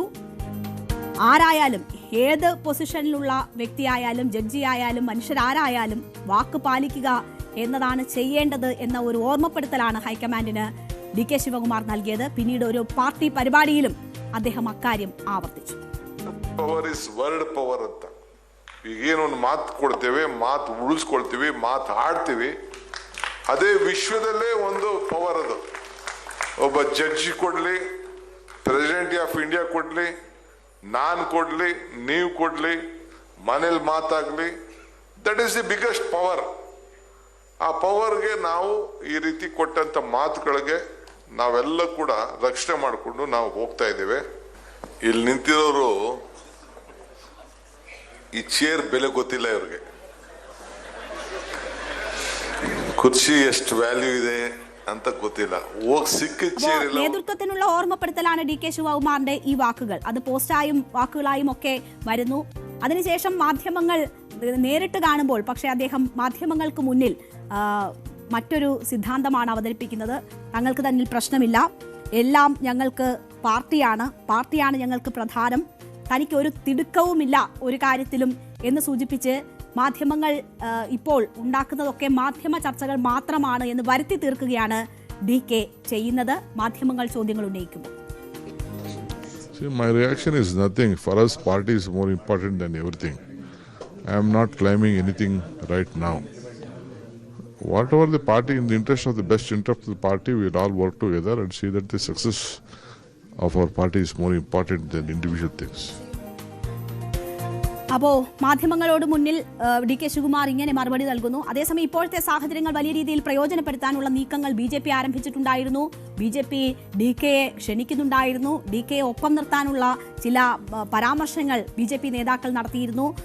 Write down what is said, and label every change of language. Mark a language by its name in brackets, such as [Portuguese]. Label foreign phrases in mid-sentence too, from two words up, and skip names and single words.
[Malayalam] ആരായാലും, ഏത് പൊസിഷനിലുള്ള വ്യക്തിയായാലും, ജഡ്ജിയായാലും, മനുഷ്യരാരായാലും വാക്ക് പാലിക്കുക എന്നതാണ് ചെയ്യേണ്ടത് എന്ന ഒരു ഓർമ്മപ്പെടുത്തലാണ് ഹൈക്കമാൻഡിന് DK ಶಿವಕುಮಾರ್ നൽകിയത്. പിന്നീട് ഒരു പാർട്ടി പരിപാടിയിലും അദ്ദേഹം അക്കാര്യം ആവർത്തിച്ചു. [English] power is word power ಅಂತ. [Kannada] ಈಗೇನೊಂದು ಮಾತು ಕೊಡ್ತೇವೆ, ಮಾತು ಉಳಿಸ್ಕೊಳ್ತೀವಿ, ಮಾತು ಆಡ್ತೀವಿ, ಅದೇ ವಿಶ್ವದಲ್ಲೇ ಒಂದು ಪವರ್ ಅದು. ಒಬ್ಬ ಜಡ್ಜಿ ಕೊಡ್ಲಿ, [English] President of India [Kannada] ಕೊಡ್ಲಿ, ನಾನು ಕೊಡ್ಲಿ, ನೀವು ಕೊಡ್ಲಿ, ಮನೇಲಿ ಮಾತಾಗ್ಲಿ, [English] that is the biggest power. [Kannada] ಆ ಪವರ್ಗೆ ನಾವು ಈ ರೀತಿ ಕೊಟ್ಟಂತ ಮಾತುಗಳಿಗೆ ನಾವೆಲ್ಲ ಕೂಡ ರಕ್ಷಣೆ ಮಾಡಿಕೊಂಡು ನಾವು ಹೋಗ್ತಾ ಇದ್ದೇವೆ. ಇಲ್ಲಿ ನಿಂತಿರೋರು ಈ ಚೇರ್ ಬೆಲೆ ಗೊತ್ತಿಲ್ಲ ಇವ್ರಿಗೆ, കുർച്ചി ಎಷ್ಟು വാല്യൂ ಇದೆ ಅಂತ ಗೊತ್ತಿല്ല. [Malayalam] നേതൃത്വത്തിനുള്ള ഓർമ്മപ്പെടുത്തലാണ് DK ശിവകുമാറിന്റെ ഈ വാക്കുകൾ. അത് പോസ്റ്റായും വാക്കുകളായും ഒക്കെ വരുന്നു. അതിനുശേഷം മാധ്യമങ്ങൾ നേരിട്ട് കാണുമ്പോൾ പക്ഷേ അദ്ദേഹം മാധ്യമങ്ങൾക്ക് മുന്നിൽ മറ്റൊരു സിദ്ധാന്തമാണ് അവതരിപ്പിക്കുന്നത്. തങ്ങൾക്ക് തന്നിൽ പ്രശ്നമില്ല, എല്ലാം ഞങ്ങൾക്ക് പാർട്ടിയാണ് ഞങ്ങൾക്ക് പ്രധാനം, തനിക്ക് ഒരു തിടുക്കവുമില്ല ഒരു കാര്യത്തിലും എന്ന് സൂചിപ്പിച്ച് മാധ്യമങ്ങൾ ഇപ്പോൾ ഉണ്ടാക്കുന്നതൊക്കെ മാധ്യമ ചർച്ചകൾ മാത്രമാണ് എന്ന് വരുത്തി തീർക്കുകയാണ് DK ചെയ്യുന്നത് മാധ്യമങ്ങൾ ചോദ്യങ്ങൾ ഉന്നയിക്കുമ്പോൾ. [English] My reaction is nothing. For us, party is more important than everything. I am not claiming anything right now. Whatever the party, in the interest of the best interest of the party, we will all work together and see that the success of our party is more important than individual things. [Malayalam] അപ്പോൾ മാധ്യമങ്ങളോട് മുന്നിൽ DK ശിവകുമാർ ഇങ്ങനെ മറുപടി നൽകുന്നു. അതേസമയം ഇപ്പോഴത്തെ സാഹചര്യങ്ങൾ വലിയ രീതിയിൽ പ്രയോജനപ്പെടുത്താനുള്ള നീക്കങ്ങൾ BJP ആരംഭിച്ചിട്ടുണ്ടായിരുന്നു. BJP DKയെ ക്ഷണിക്കുന്നുണ്ടായിരുന്നു. DKയെ ഒപ്പം നിർത്താനുള്ള ചില പരാമർശങ്ങൾ BJP നേതാക്കൾ നടത്തിയിരുന്നു.